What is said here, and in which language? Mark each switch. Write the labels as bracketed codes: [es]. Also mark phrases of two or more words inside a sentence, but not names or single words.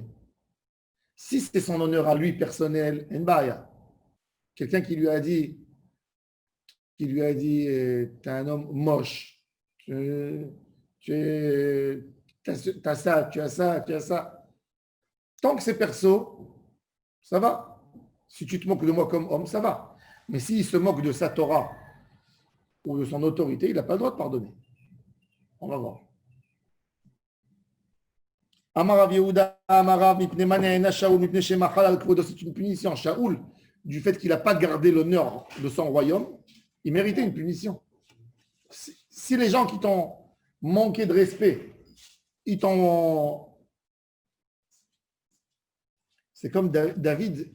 [fr] Si c'est son honneur à lui personnel, Nbaya, quelqu'un qui lui a dit, t'es un homme moche, tu as ça, tu as ça, tu as ça. Tant que c'est perso, ça va. Si tu te moques de moi comme homme, ça va. Mais s'il se moque de sa Torah ou de son autorité, il n'a pas le droit de pardonner. On va voir. [he] אמר רב יהודה, אמר רב, מפני מה נענש שאול, מפני שמחל על כבודו, [fr] c'est une punition. Shaoul, du fait qu'il n'a pas gardé l'honneur de son royaume, il méritait une punition. Si les gens qui t'ont manqué de respect, ils t'ont. C'est comme David.